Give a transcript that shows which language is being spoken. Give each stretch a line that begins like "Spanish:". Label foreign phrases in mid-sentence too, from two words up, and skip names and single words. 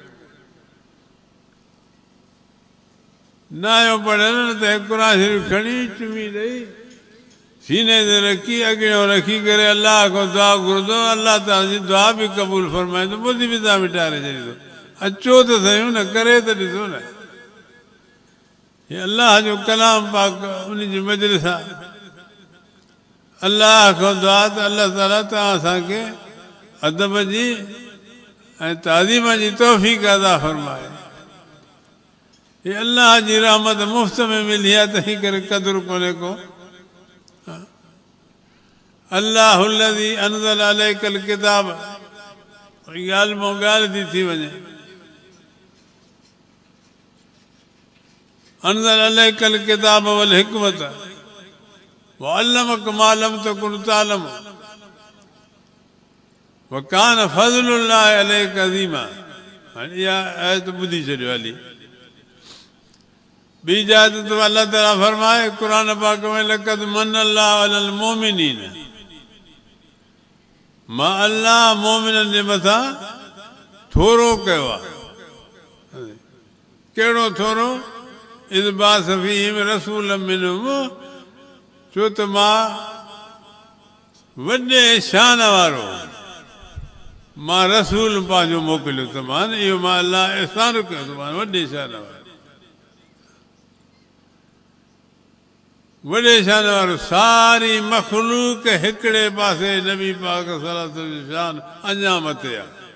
Sindhi: न आहियो पढ़ियल न त क़ुर शरीफ़ खणी चुमी ॾेई सीने ते रखी अॻियां रखी करे अलाह खां दुआ घुरंदो अलाह ताला जी दुआ बि क़बूल फरमाईंदो ॿुधी बि तव्हां मिटारे छॾींदो अचो त सयूं न करे त ॾिसो न हे अलाह जो कलाम पाक उनजी मजलिस आहे अलाह खां दुआ त अलाह ताला तव्हां असांखे अदब जी ऐं ताज़ीम जी तौफ़ीक़ अदा फरमाए हे अलाह जी रहमत मुफ़्त में मिली आहे तंहिं करे क़दुरु कोन्हे को
Arabic: अल्लाह الذي انزل عليك الكتاب
Sindhi: ॻाल्हि मां ॻाल्हि थी वञे
Arabic: انزل عليك الكتاب والحكمة وعلمك ما لم تكن تعلم وكان فضل الله عليك عظيما
Sindhi: इहा आयत ॿुधी छॾियो हली ॿी जात तो अल्लाह ताला फरमाए क़ुर पाक में
Arabic: لقد من الله على المؤمنين
Sindhi: मां अल्लाह मोमिननि जे मथां थोरो कयो आहे कहिड़ो थोरो
Arabic: إذ بعث فيهم رسول منهم
Sindhi: छो त मां वॾे शान वारो मां रसूल पंहिंजो मोकिलियो तमामु इहो मां अल्लाह अहसान कयो तमामु वॾे शान वारो वॾे शान वारो सारी मखलूक हिकिड़े पासे नबी पाक
Arabic: صلى الله عليه وسلم
Sindhi: जो शान अञा मथे आहे